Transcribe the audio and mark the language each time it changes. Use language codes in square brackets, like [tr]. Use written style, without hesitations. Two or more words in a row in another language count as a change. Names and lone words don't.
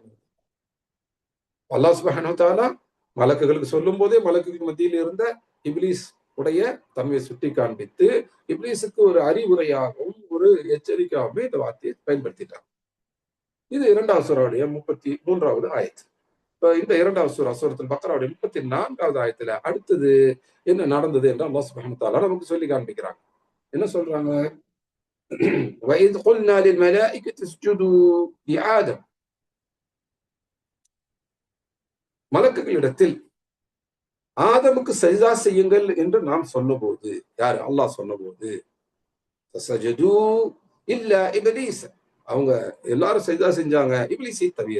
[ta] அல்லாஹ் [ar] سبحانه وتعالى [ta] மலக்குகளுக்கு சொல்லும் போதே மலக்குகளுக்கு மத்தியில் இருந்த இப்லீஸ் உடைய தன்மையை சுட்டி காண்பித்து இப்லீஸுக்கு ஒரு அறிவுரையாகவும் ஒரு எச்சரிக்கையாகவும் இந்த வார்த்தையை பயன்படுத்திட்டாங்க. இது 2வது சூராவுடைய 33வது ஆயத். இப்ப இந்த இரண்டாவது சூரா சூரத்துல் பக்ராவுடைய 34வது ஆயத்துல அடுத்தது என்ன நடந்தது என்று அல்லாஹ் [ar] سبحانه وتعالى [ta] நமக்கு சொல்லி காண்பிக்கிறாங்க. என்ன சொல்றாங்க? [ar] وَإِذْ قُلْنَا لِلْمَلَائِكَةِ اسْجُدُوا لِآدَمَ [ta] மலக்குகளிடத்தில் ஆதமுக்கு சஜ்தா செய்யுங்கள் என்று நாம் சொன்னபோது, யார் அல்லாஹ் சொன்னபோது, [ar] فسجدوا إلا إبليس, [ta] அவங்க எல்லாரும் சஜ்தா செஞ்சாங்க, இப்லீஸை தவிர.